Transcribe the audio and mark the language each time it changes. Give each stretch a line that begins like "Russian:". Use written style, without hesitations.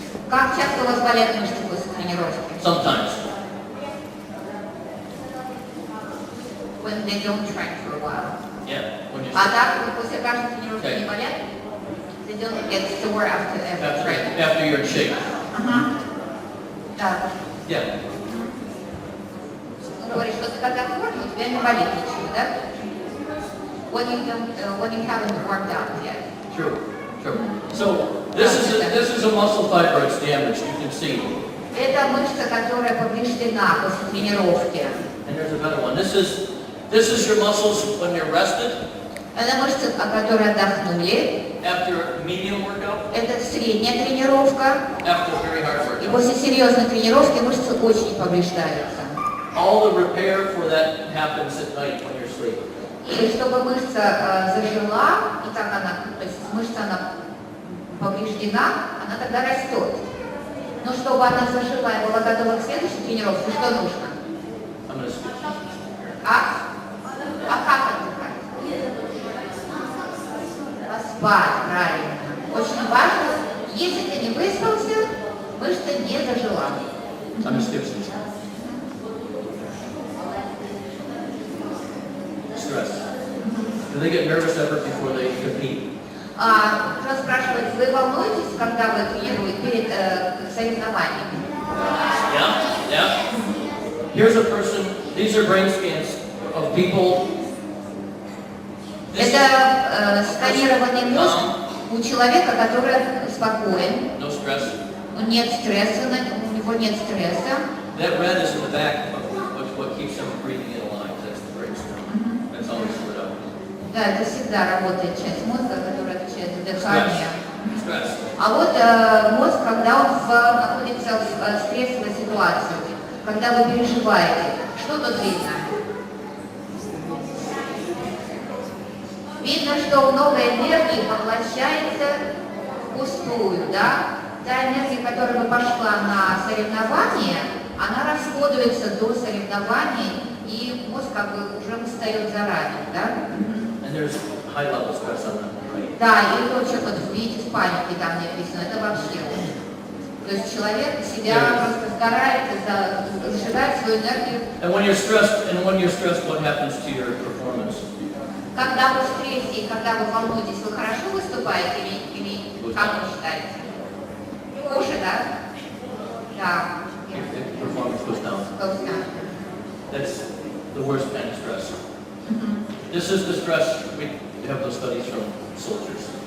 Russian: Как часто у вас болят мышцы после тренировки?
English: Sometimes. When they don't train for a while. Yeah. When you
Russian: А так, после каждой тренировки не болят?
English: They don't get sore after every training. after your shake.
Russian: Ага. Да.
English: Yeah.
Russian: Он говорит, что ты когда в форме, у тебя не болит ничего, да?
English: When you haven't worked out yet. True. True. So this is a muscle fiber that's damaged. You can see.
Russian: Это мышца, которая повреждена после тренировки.
English: And there's a better one. This is your muscles when you're rested.
Russian: Это мышцы, которые отдохнули.
English: After medium workout.
Russian: Это средняя тренировка.
English: After very hard
Russian: И
English: workout.
Russian: после серьезной тренировки мышцы очень повреждаются.
English: All the repair for that happens at night when you're sleeping.
Russian: И чтобы мышца зажила, и так она, то есть мышца она повреждена, она тогда растет. Но чтобы она зажила и была готова к следующей тренировке, что нужно?
English: I'm going to skip.
Russian: А как отдыхать? Поспать, правильно. Очень важно, если ты не выспался, мышца не зажила.
English: I'm going to skip some. Stress. Do they get nervous ever before they compete?
Russian: Джон спрашивает, вы волнуетесь, когда вы тренируете перед соревнованиями?
English: Yeah. Here's a person, these are brain scans of people.
Russian: Это сканированный мозг у человека, который спокоен.
English: No stress.
Russian: Нет стресса, у него нет стресса.
English: That red is in the back of what keeps them breathing in alive. That's the brain stem. That's always lit up.
Russian: Да, это всегда работает часть мозга, которая отвечает за дыхание.
English: Stress.
Russian: А вот мозг, когда он находится в стрессовой ситуации, когда вы переживаете, что тут видно? Видно, что много энергии поглощается впустую, да? Та энергия, которая бы пошла на соревнование, она расходуется до соревнований, и мозг как бы уже устает заранее, да?
English: And there's high level stress on that, right?
Russian: Да, и то, что вот видите в панике там написано, это вообще. То есть человек себя просто старается зажигать свою энергию.
English: And when you're stressed, what happens to your performance?
Russian: Когда вы в стрессе и когда вы волнуетесь, вы хорошо выступаете или как вы считаете? Хуже, да? Да.
English: Your performance goes down. Goes down. That's the worst kind of stress. This is the stress, we have those studies from soldiers.